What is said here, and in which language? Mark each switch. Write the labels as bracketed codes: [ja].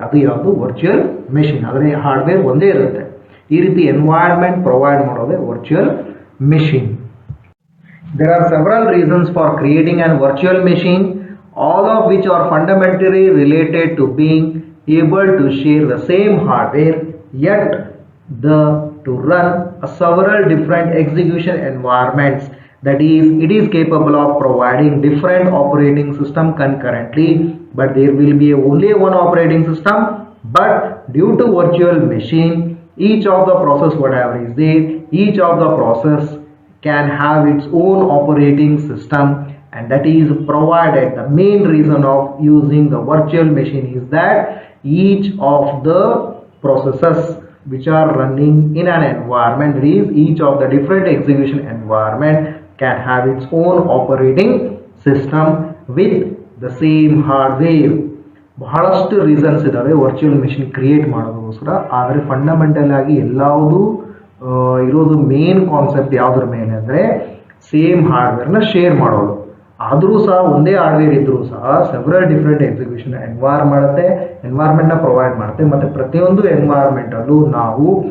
[kn] ಅದು ಯಾವುದು, virtual machine. ಆದರೆ ಹಾರ್ಡ್ವೇರ್ ಒಂದೇ ಇರುತ್ತೆ. ಈ ರೀತಿ ಎನ್ವೈರ್ಮೆಂಟ್ ಪ್ರೊವೈಡ್ ಮಾಡೋದೇ virtual machine. [en] There are several reasons for creating an virtual machine, all of which are fundamentally related to being able to share the same hardware, yet to run several different execution environments. That is, it is capable of providing different operating system concurrently, but there will be only one operating system. But due to virtual machine, each of the process whatever is there, each of the process can have its own operating system, and that is provided. The main reason of using the virtual machine is that each of the processes which are running in an environment, that is each of the different execution environment can have its own operating system with the same hardware. [kn] ಬಹಳಷ್ಟು reasons ಇದ್ದಾವೆ virtual machine create ಮಾಡೋದಕ್ಕೋಸ್ಕರ. ಆದರೆ fundamental ಆಗಿ ಎಲ್ಲವುದು ಇರೋದು main concept ಯಾವುದ್ರ ಮೇಲೆ ಅಂದರೆ same ಹಾರ್ಡ್ವೇರ್ನ share ಮಾಡೋದು. ಆದರೂ ಸಹ ಒಂದೇ ಹಾರ್ಡ್ವೇರ್ ಇದ್ದರೂ ಸಹ ಸೆವರಲ್ ಡಿಫ್ರೆಂಟ್ ಎಕ್ಸಿಕ್ಯೂಷನ್ ಎನ್ವೈರ್ಮೆಂಟ್ನ ಪ್ರೊವೈಡ್ ಮಾಡುತ್ತೆ. ಮತ್ತು ಪ್ರತಿಯೊಂದು ಎನ್ವೈರ್ಮೆಂಟಲ್ಲೂ ನಾವು